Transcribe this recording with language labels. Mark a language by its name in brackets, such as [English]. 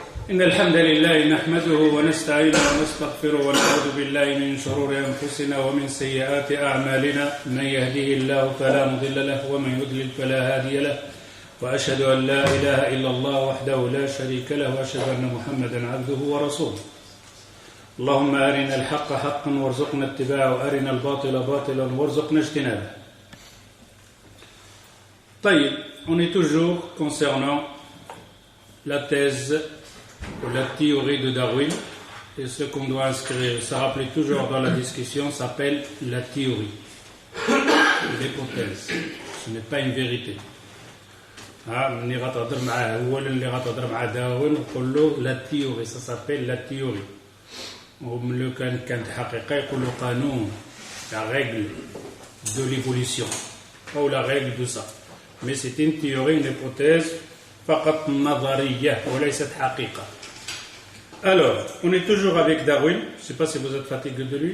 [Arabic] إن الحمد لله نحمده ونستعينه ونستغفره ونعوذ بالله من شرور أنفسنا ومن سيئات أعمالنا من يهده الله فلا مضل له ومن يضلل فلا هادي له وأشهد أن لا إله إلا الله وحده لا شريك له وأشهد أن محمدا عبده ورسوله اللهم أرنا الحق حقا وارزقنا اتباعه وأرنا الباطل باطلا وارزقنا اجتنابه. [French] طيب, on est toujours concernant la thèse ou la théorie de Darwin, et ce qu'on doit inscrire, ça rappeler toujours dans la discussion, s'appelle la théorie, l'hypothèse. Ce n'est pas une vérité. [Arabic] ملي غتهضر معاه هو اللي غتهضر مع داروين وقول له لا تيوري, ça s'appelle la théorie. [French] وملي كانت حقيقة يقول له قانون, la règle de l'évolution ou la règle de ça. Mais c'est une théorie, une hypothèse فقط نظرية وليست حقيقة. Alors, on est toujours avec Darwin. Je ne sais pas si vous êtes fatigué de lui.